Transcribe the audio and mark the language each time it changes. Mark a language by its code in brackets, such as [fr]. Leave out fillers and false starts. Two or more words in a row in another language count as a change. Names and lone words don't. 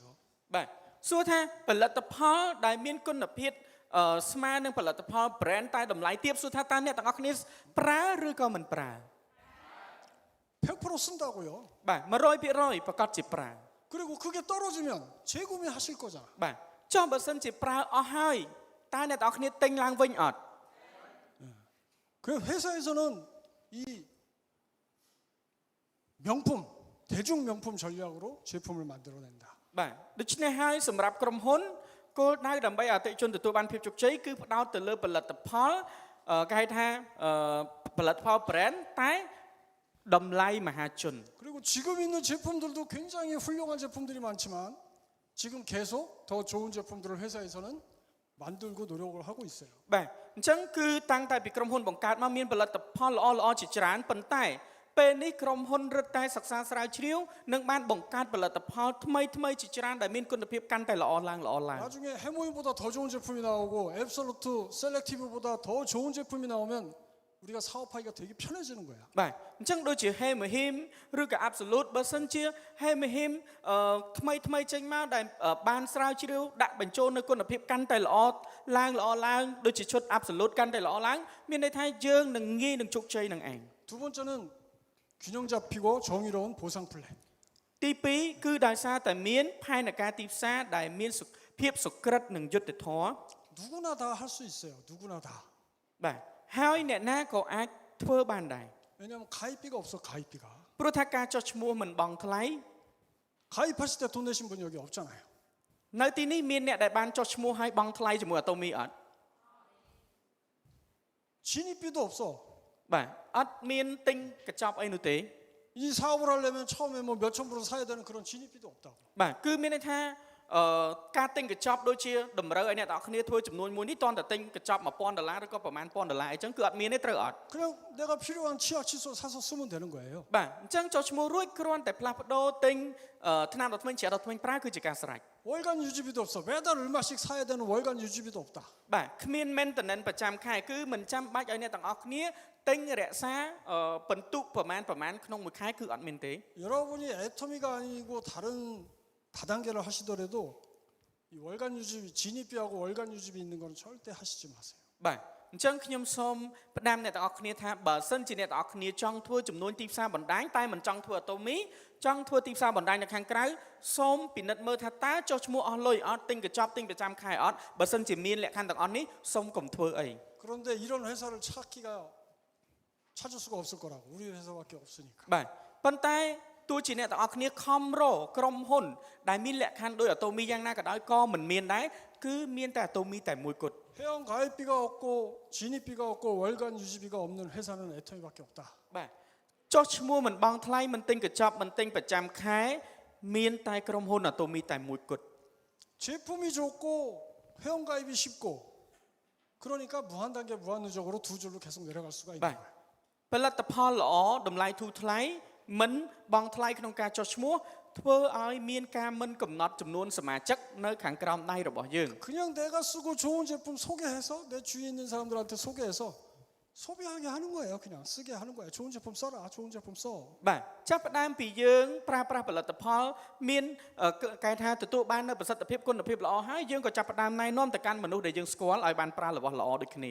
[km] បាទសួរថាផលិតផលដែលមានគុណភាពស្មើនឹងផលិតផល brand តែតម្លៃទាបសួរថាតើអ្នកទាំងអស់គ្នាប្រើឬក៏មិនប្រើ [ko] 100% 쓴다고요. [km] បាទ 100% ប្រកាសជាប្រើ [ko] 그리고 그게 떨어지면 재구매하실 거잖아. [km] បាទចុះបើសិនជាប្រើអស់ហើយតើអ្នកទាំងអស់គ្នាទិញឡើងវិញអត់ [ko] 그 회사에서는 이 명품, 대중 명품 전략으로 제품을 만들어낸다. [km] បាទដូច្នេះហើយសម្រាប់ក្រុមហ៊ុនគោលដៅដើម្បីឲ្យអតិថិជនទទួលបានភាពជោគជ័យគឺផ្ដោតទៅលើផលិតផលគេហៅថាផលិតផល brand តែតម្លៃមហាជន [ko] 그리고 지금 있는 제품들도 굉장히 훌륭한 제품들이 많지만 지금 계속 더 좋은 제품들을 회사에서는 만들고 노력을 하고 있어요. [km] បាទអញ្ចឹងគឺតាំងតែពីក្រុមហ៊ុនបង្កើតមកមានផលិតផលល្អៗជាច្រើនប៉ុន្តែពេលនេះក្រុមហ៊ុនរឹតតែសិក្សាស្រាវជ្រាវនិងបានបង្កើតផលិតផលថ្មីជាច្រើនដែលមានគុណភាពកាន់តែល្អឡើង [ko] 나중에 해모인보다 더 좋은 제품이 나오고 앱솔루트 셀렉티브보다 더 좋은 제품이 나오면 우리가 사업하기가 되게 편해지는 거야. [km] បាទអញ្ចឹងដូចជា Hemahim ឬក៏ Absolute បើសិនជា Hemahim ថ្មីចេញមកដែលបានស្រាវជ្រាវដាក់បញ្ចូលនៅគុណភាពកាន់តែល្អឡើងដូចជាឈុត Absolute កាន់តែល្អឡើងមានន័យថាយើងនឹងងាយនឹងជោគជ័យនឹងឯង [ko] 두 번째는 균형 잡히고 정의로운 보상 플랜. [km] ទី2គឺដោយសារតែមានផែនការទីផ្សារដែលមានភាពសុក្រិតនិងយុត្តិធម៌ [ko] 누구나 다 할 수 있어요. 누구나 다. [km] បាទហើយអ្នកណាក៏អាចធ្វើបានដែរ [ko] 왜냐하면 가입비가 없어 가입비가. [km] ព្រោះថាការចុះឈ្មោះមិនបង់ថ្លៃ [ko] 가입하실 때 돈 내신 분 여기 없잖아요. [km] នៅទីនេះមានអ្នកដែលបានចុះឈ្មោះហើយបង់ថ្លៃជាមួយអាតូមីអត់ [ko] 진입비도 없어. [km] បាទអត់មានទិញកញ្ចប់អីនោះទេ [ko] 이 사업을 하려면 처음에 뭐 몇천 불을 사야 되는 그런 진입비도 없다고. [km] បាទគឺមានន័យថាការទិញកញ្ចប់ដូចជាតម្រូវឲ្យអ្នកទាំងអស់គ្នាធ្វើចំនួនមួយនេះតតែទិញកញ្ចប់$1000ឬក៏ប្រហែល$1000អីចឹងគឺអត់មានទេត្រូវអត់ [ko] 그냥 내가 필요한 치약 칫솔 사서 쓰면 되는 거예요. [km] បាទអញ្ចឹងចុះឈ្មោះរួចគ្រាន់តែផ្លាស់ប្ដូរទិញថ្នាំដុសធ្មេញច្រាក់ដុសធ្មេញប្រើគឺជាការស្រេច [ko] 월간 유지비도 없어. 매달 얼마씩 사야 되는 월간 유지비도 없다. [km] បាទគ្មាន maintenance ប្រចាំខែគឺមិនចាំបាច់ឲ្យអ្នកទាំងអស់គ្នាទិញរក្សាបន្ទុកប្រមាណក្នុងមួយខែគឺអត់មានទេ [ko] 여러분이 애터미가 아니고 다른 다단계를 하시더라도 이 월간 유지비 진입비하고 월간 유지비 있는 건 절대 하시지 마세요. [km] បាទអញ្ចឹងខ្ញុំសូមផ្ដាំអ្នកទាំងអស់គ្នាថាបើសិនជាអ្នកទាំងអស់គ្នាចង់ធ្វើចំនួនទីផ្សារបណ្ដាញតែមិនចង់ធ្វើអតូមីចង់ធ្វើទីផ្សារបណ្ដាញនៅខាងក្រៅសូមពិនិត្យមើលថាតើចុះឈ្មោះអស់លុយអត់ទិញកញ្ចប់ទិញប្រចាំខែអត់បើសិនជាមានលក្ខខណ្ឌទាំងអស់នេះសូមកុំធ្វើអី [ko] 그런데 이런 회사를 찾을 수가 없을 거라고. 우리 회사밖에 없으니까. [km] បាទប៉ុន្តែទោះជាអ្នកទាំងអស់គ្នាខំរក្រុមហ៊ុនដែលមានលក្ខខណ្ឌដោយអតូមីយ៉ាងណាក៏ដោយក៏មិនមានដែរគឺមានតែអតូមីតែមួយគត់ [ko] 회원 가입비가 없고 진입비가 없고 월간 유지비가 없는 회사는 애터미밖에 없다. [km] បាទចុះឈ្មោះមិនបង់ថ្លៃមិនទិញកញ្ចប់មិនទិញប្រចាំខែមានតែក្រុមហ៊ុនអតូមីតែមួយគត់ [ko] 제품이 좋고 회원 가입이 쉽고 그러니까 무한 단계 무한 누적으로 두 줄로 계속 내려갈 수가 있는 [km] បាទ [ko] 거예요. [km] ផលិតផលល្អតម្លៃធូរថ្លៃមិនបង់ថ្លៃក្នុងការចុះឈ្មោះធ្វើឲ្យមានការមិនកំណត់ចំនួនសមាជិកនៅខាងក្រោមដៃរបស់យើង [ko] 그냥 내가 쓰고 좋은 제품 소개해서 내 주위에 있는 사람들한테 소개해서 소비하게 하는 거예요. 그냥 쓰게 하는 거예요. 좋은 제품 써라. 좋은 제품 써. [km] បាទចាប់ផ្ដើមពីយើងប្រើប្រាស់ផលិតផលមានកែថាទទួលបាននូវប្រសិទ្ធភាពគុណភាពល្អហើយយើងក៏ចាប់ផ្ដើមណែនាំទៅកាន់មនុស្សដែលយើងស្គាល់ឲ្យបានប្រើរបស់ល្អដូចគ្នា